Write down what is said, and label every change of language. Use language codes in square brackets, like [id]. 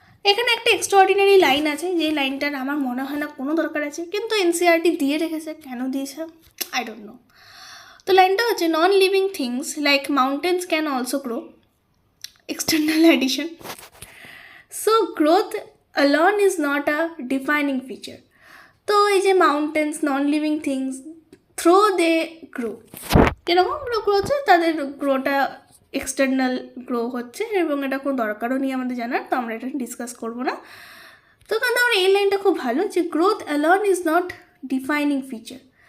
[bn] এখানে একটা extraordinary line আছে, যে লাইনটার আমার মনে হয় না কোনো দরকার আছে, কিন্তু এনসিইআরটি দিয়ে রেখেছে। কেন দিয়েছে [en] I don't know. [bn] তো লাইনটা হচ্ছে, [en] Non living things like mountains can also grow, external addition. So growth alone is not a defining feature. [bn] তো এই যে mountains, non living things, throw they grow, কীরকম গ্রো হচ্ছে? তাদের গ্রোটা এক্সটার্নাল গ্রো হচ্ছে, এবং এটা কোনো দরকারও নেই আমাদের জানার, তো আমরা এটা ডিসকাস করবো না। তো কিন্তু আমরা এই লাইনটা খুব ভালো, যে growth [en] alone is not defining feature।